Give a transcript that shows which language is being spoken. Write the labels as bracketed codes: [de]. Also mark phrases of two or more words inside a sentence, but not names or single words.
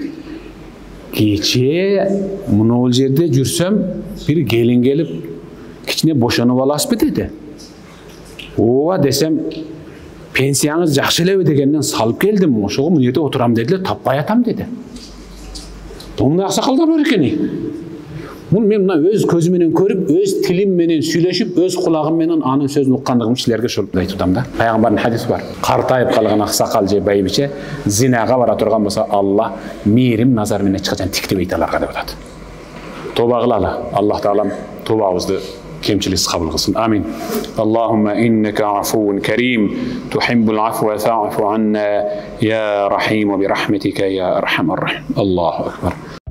[ky] Кече мынул жерде жүрсөм, бир келин келип, кичине бошонуп аласызбы деди. Ооба десем, пенсияңыз жакшы элеби дегенден салып келдим. Ошого мына жерде отурам деди эле, таппай атам деди. Мындай аксакалдар бар экен. Bunu men öz közüm menен көрүп, öz tilim menен сүйлөшүп, öz кулагым менен анын сөзүн уккандыгым силерге ошентип айтып да. Пайгамбардын хадиси бар. Картайып калган аксакал же байбиче зинага бара турган болсо, Алла мээрим назар менен эч качан тиктебейт аларга деп атат. Тоба кылалы. Аллах Таалам тобабызды кемчиликсиз кабыл кылсын. Амин. [ar] اللهم إنك عفو كريم تحب العفو فاعف عنا يا رحيم وبرحمتك يا أرحم الراحمين. الله أكبر.